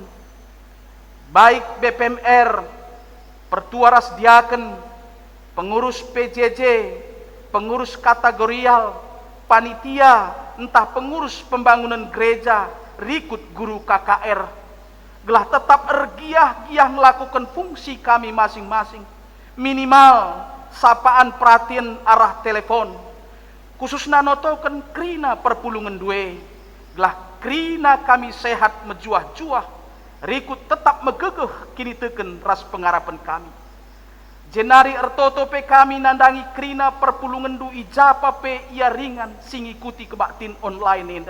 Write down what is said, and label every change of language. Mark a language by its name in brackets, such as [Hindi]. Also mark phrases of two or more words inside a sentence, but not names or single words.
[Indonesian] Baik BPMR, Pertua Rasdiaken, pengurus PJJ, pengurus kategorial, panitia, entah pengurus pembangunan gereja, rikut guru KKR. [Batak Karo] Gelah tetap ergiah-giah [Indonesian] melakukan fungsi [Batak Karo] kami masing-masing. Minimal sapaan perhatian arah telepon. Khususna notoken krina perpulungan due. Gelah krina kami sehat mejuah-juah. Rikut tetap megegeh kini teken ras pengarapan kami. Jenari ertoto pe kami nandangi krina perpulungan du ijapa pe ia ringan sing ikuti kebaktin online enda.